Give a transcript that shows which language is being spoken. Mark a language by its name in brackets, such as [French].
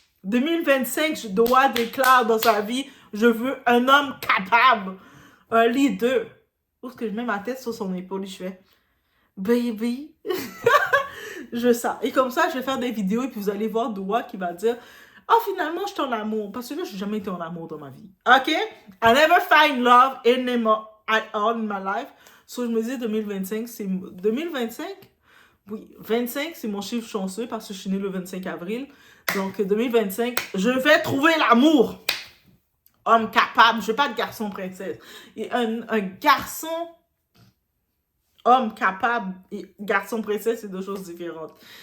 [French] 2025, Doha déclare dans sa vie, je veux un homme capable, un leader. Où est-ce que je mets ma tête sur son épaule, je fais, baby. Je veux ça. Et comme ça, je vais faire des vidéos et puis vous allez voir Doha qui va dire, oh, finalement, je suis en amour. Parce que là, je n'ai jamais été en amour dans ma vie. OK? [English] I never find love at all in my life. [French] So, je me dis 2025, c'est 2025? Oui, 25, c'est mon chiffre chanceux parce que je suis née le 25 avril. Donc, 2025, je vais trouver l'amour. Homme capable. Je veux pas de garçon princesse. Et un garçon, homme capable et garçon princesse, c'est deux choses différentes.